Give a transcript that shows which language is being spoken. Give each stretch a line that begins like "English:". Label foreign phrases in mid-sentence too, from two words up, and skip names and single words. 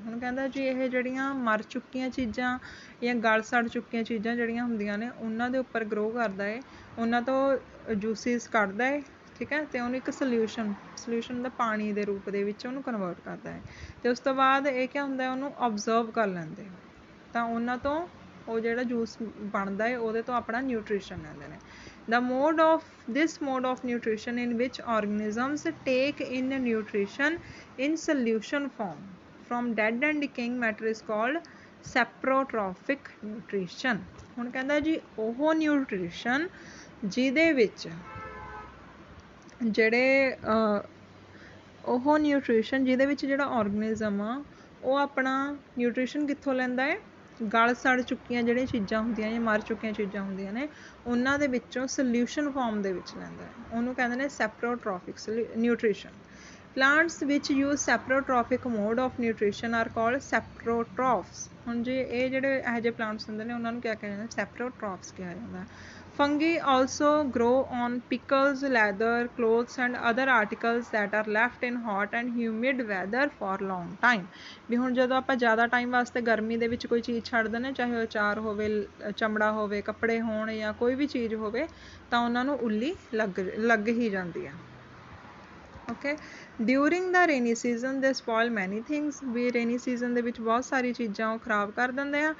Punjabi: ਹੁਣ ਕਹਿੰਦਾ ਜੀ ਇਹ ਜਿਹੜੀਆਂ ਮਰ ਚੁੱਕੀਆਂ ਚੀਜ਼ਾਂ ਜਾਂ ਗਲ ਸੜ ਚੁੱਕੀਆਂ ਚੀਜ਼ਾਂ ਜਿਹੜੀਆਂ ਹੁੰਦੀਆਂ ਨੇ ਉਹਨਾਂ ਦੇ ਉੱਪਰ ਗਰੋ ਕਰਦਾ ਹੈ, ਉਹਨਾਂ ਤੋਂ ਜੂਸਿਸ ਕੱਢਦਾ ਹੈ, ਠੀਕ ਹੈ, ਅਤੇ ਉਹਨੂੰ ਇੱਕ ਸੋਲਿਊਸ਼ਨ ਦਾ ਪਾਣੀ ਦੇ ਰੂਪ ਦੇ ਵਿੱਚ ਉਹਨੂੰ ਕਨਵਰਟ ਕਰਦਾ ਹੈ। ਅਤੇ ਉਸ ਤੋਂ ਬਾਅਦ ਇਹ ਕਿਆ ਹੁੰਦਾ, ਉਹਨੂੰ ਓਬਜ਼ਰਵ ਕਰ ਲੈਂਦੇ ਤਾਂ ਉਹਨਾਂ ਤੋਂ ਉਹ ਜਿਹੜਾ ਜੂਸ ਬਣਦਾ ਹੈ ਉਹਦੇ ਤੋਂ ਆਪਣਾ ਨਿਊਟ੍ਰੀਸ਼ਨ ਲੈਂਦੇ ਨੇ।
English: This mode of nutrition in which organisms take in nutrition in solution form from dead and decaying matter is called saprotrophic nutrition।
Punjabi: ਹੁਣ ਕਹਿੰਦਾ ਜੀ ਉਹ ਨਿਊਟ੍ਰੀਸ਼ਨ ਜਿਹਦੇ ਵਿੱਚ ਜਿਹੜਾ ਆਰਗਨਿਜ਼ਮ ਆ ਉਹ ਆਪਣਾ ਨਿਊਟ੍ਰੀਸ਼ਨ ਕਿੱਥੋਂ ਲੈਂਦਾ ਹੈ, ਗਲ ਸੜ ਚੁੱਕੀਆਂ ਜਿਹੜੀਆਂ ਚੀਜ਼ਾਂ ਹੁੰਦੀਆਂ ਜਾਂ ਮਰ ਚੁੱਕੀਆਂ ਚੀਜ਼ਾਂ ਹੁੰਦੀਆਂ ਨੇ ਉਹਨਾਂ ਦੇ ਵਿੱਚੋਂ
English: solution form
Punjabi: ਦੇ ਵਿੱਚ ਲੈਂਦਾ ਹੈ, ਉਹਨੂੰ ਕਹਿੰਦੇ ਨੇ
English: saprotrophic nutrition. plants which use saprotrophic mode of nutrition are called saprotrophs.
Punjabi: ਹੁਣ ਜੇ ਇਹ ਜਿਹੜੇ ਇਹੋ ਜਿਹੇ ਪਲਾਂਟਸ ਹੁੰਦੇ ਨੇ ਉਹਨਾਂ ਨੂੰ ਕਿਹਾ ਜਾਂਦਾ, ਸੈਪਰੋਟ੍ਰੋਫਸ ਕਿਹਾ ਜਾਂਦਾ।
English: Fungi also grow on pickles, leather, clothes and other articles that are left in hot and humid weather for long time।
Punjabi: ਵੀ ਹੁਣ ਜਦੋਂ ਆਪਾਂ ਜ਼ਿਆਦਾ ਟਾਈਮ ਵਾਸਤੇ ਗਰਮੀ ਦੇ ਵਿੱਚ ਕੋਈ ਚੀਜ਼ ਛੱਡ ਦਿੰਦੇ, ਚਾਹੇ ਉਹ ਅਚਾਰ ਹੋਵੇ, ਚਮੜਾ ਹੋਵੇ, ਕੱਪੜੇ ਹੋਣ ਜਾਂ ਕੋਈ ਵੀ ਚੀਜ਼ ਹੋਵੇ, ਤਾਂ ਉਹਨਾਂ ਨੂੰ ਉੱਲੀ ਲੱਗ ਹੀ ਜਾਂਦੀ ਆ।
English: okay, during the rainy season they spoil many things,
Punjabi: ਵੀ
English: rainy season
Punjabi: ਦੇ ਵਿੱਚ ਬਹੁਤ ਸਾਰੀ ਚੀਜ਼ਾਂ ਉਹ ਖਰਾਬ ਕਰ ਦਿੰਦੇ ਆ।